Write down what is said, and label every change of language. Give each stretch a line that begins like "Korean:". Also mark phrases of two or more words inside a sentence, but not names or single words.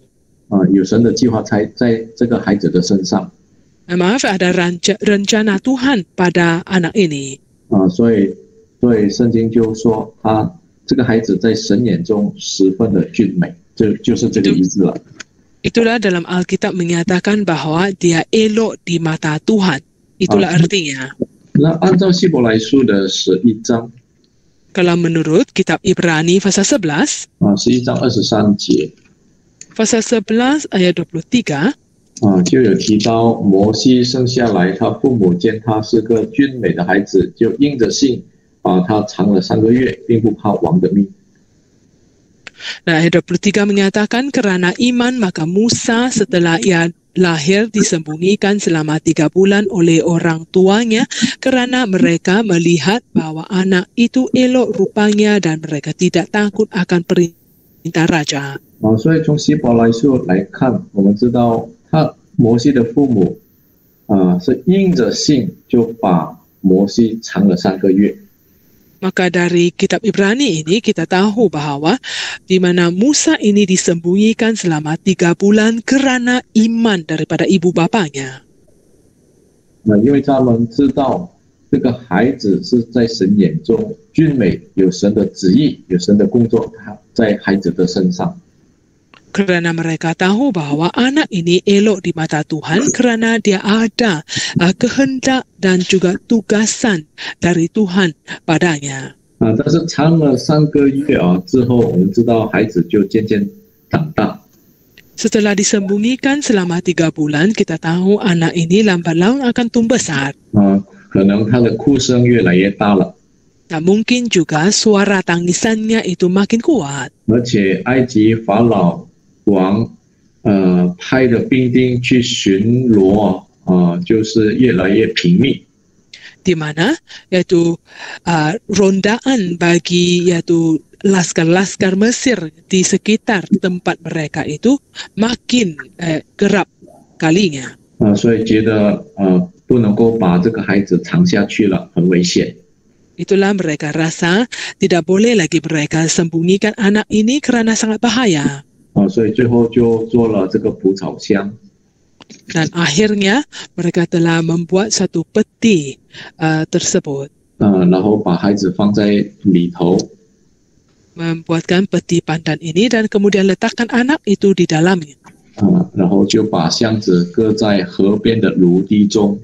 Chinese: 有神的计划在这个孩子的身上。
Malay: Maaf, ada rencana Tuhan pada anak ini.
Chinese: 所以圣经就说这个孩子在神眼中十分的俊美，就是这个意思了。
Malay: Itulah dalam Alkitab menyatakan bahwa dia elok di mata Tuhan. Itulah artinya.
Chinese: 那按照希伯来书的11章，
Malay: Kalau menurut kitab Ibrani pasal 11,
Chinese: 11 章23节，
Malay: pasal 11 ayat 23,
Chinese: 就有提到摩西生下来，他父母见他是个俊美的孩子，就应着信把他藏了3个月，并不怕王的命。
Malay: Nah, ayat 23 menyatakan kerana iman maka Musa setelah ia lahir disembunyikan selama 3 bulan oleh orang tuanya kerana mereka melihat bahwa anak itu elok rupanya dan mereka tidak takut akan perintah raja.
Chinese: 所以从希伯来书来看，我们知道摩西的父母是应着信就把摩西藏了3个月。
Malay: Maka dari kitab Ibrani ini kita tahu bahwa di mana Musa ini disembunyikan selama 3 bulan kerana iman daripada ibu bapanya.
Chinese: 因为他们知道这个孩子是在神眼中俊美，有神的旨意，有神的工作在孩子的身上。
Malay: Kerana mereka tahu bahwa anak ini elok di mata Tuhan kerana dia ada kehendak dan juga tugasan dari Tuhan padanya.
Chinese: 但是长了3个月之后，我们知道孩子就渐渐长大。
Malay: Setelah disembunyikan selama 3 bulan, kita tahu anak ini lambat laun akan tumbuh besar.
Chinese: 可能他的哭声越来越大了。
Malay: Nah, mungkin juga suara tangisannya itu makin kuat.
Chinese: 而且埃及法老王派的兵丁去巡逻就是越来越频密。
Malay: Di mana yaitu rondaan bagi yaitu laskar-laskar Mesir di sekitar tempat mereka itu makin kerap kalinya.
Chinese: 所以觉得不能够把这个孩子藏下去了，很危险。
Malay: Itulah mereka rasa tidak boleh lagi mereka sembunyikan anak ini kerana sangat bahaya.
Chinese: 所以最后就做了这个蒲草箱。
Malay: Dan akhirnya mereka telah membuat satu peti tersebut.
Chinese: 然后把孩子放在里头。
Malay: Membuatkan peti pandan ini dan kemudian letakkan anak itu di dalamnya.
Chinese: 然后就把箱子搁在河边的芦堤中。